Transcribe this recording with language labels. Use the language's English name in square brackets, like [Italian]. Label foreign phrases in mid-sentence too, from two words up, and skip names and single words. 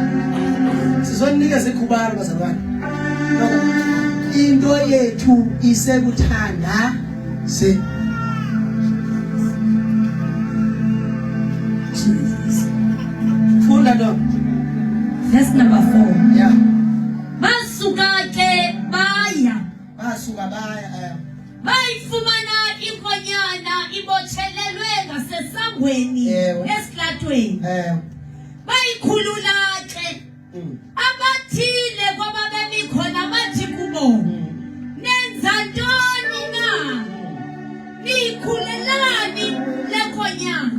[Xhosa] Sizonikeza ikhubalo bazalwane. Into yethu isekuthanda se funda lo [English] Verse number 4. yeah [Xhosa] Basuka baya bayifumana inkonyana ibothelelwe ngasesangweni esilatweni. Bayikhulula ke abathile kwababemi khona bathi kubo nenza ntoni na nikhulelani lenkonyana.